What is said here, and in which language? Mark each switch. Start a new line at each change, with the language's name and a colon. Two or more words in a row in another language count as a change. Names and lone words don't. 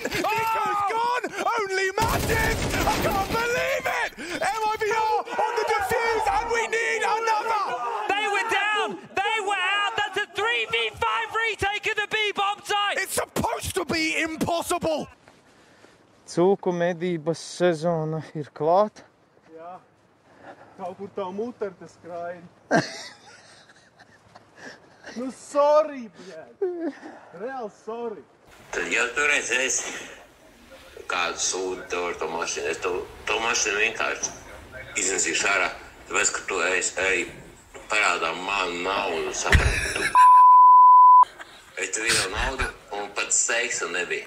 English: Nico's gone. Only Matic. I can't believe it. MIBR on the defuse and we need another. They were down. They were out. That's a 3v5 retake of the B-bomb site. It's supposed to be impossible.
Latvian: Cūku medības sezona ir klāta. Jā, kaut kur tā muterte skraida. Nu, sorry, bļēd. Reāli sorry. Tad, ja tu redzēsi kādu sūdu tev ar to mašīnu, es to mašīnu vienkārši iznesīšu ārā, tāpēc, ka tu ej parādā manu naudu, sapratu, es tev iedevu naudu un pat seksa nebija.